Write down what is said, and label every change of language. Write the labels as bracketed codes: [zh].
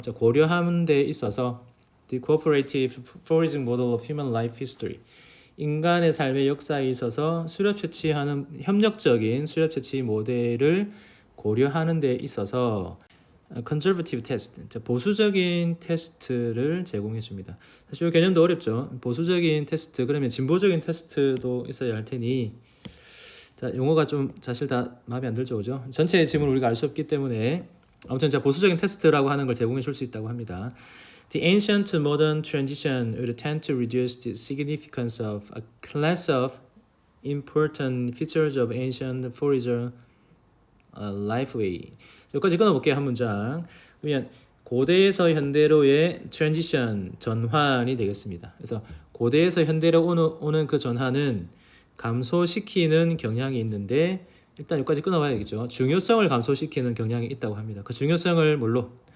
[ko] 자, 고려하는 데 있어서 [en] the cooperative foraging model of human life history, [ko] 인간의 삶의 역사에 있어서 수렵 채취하는 협력적인 수렵 채취 모델을 고려하는 데 있어서 conservative test, 보수적인 테스트를 제공해 줍니다. 사실 이 개념도 어렵죠. 보수적인 테스트, 그러면 진보적인 테스트도 있어야 할 테니, 자, 용어가 좀 사실 다 마음에 안 들죠, 그죠? 전체 지문 우리가 알 수 없기 때문에 아무튼 자, 보수적인 테스트라고 하는 걸 제공해 줄 수 있다고 합니다. [en] The ancient to modern transition would tend to reduce the significance of a class of important features of ancient forager lifeway. [ko] 여기까지 끊어볼게요, 한 문장. 그러면 고대에서 현대로의 transition, 전환이 되겠습니다. 그래서 고대에서 현대로 오는 그 전환은 감소시키는 경향이 있는데, 일단 여기까지 끊어봐야겠죠. 중요성을 감소시키는 경향이 있다고 합니다. 그 중요성을 뭘로?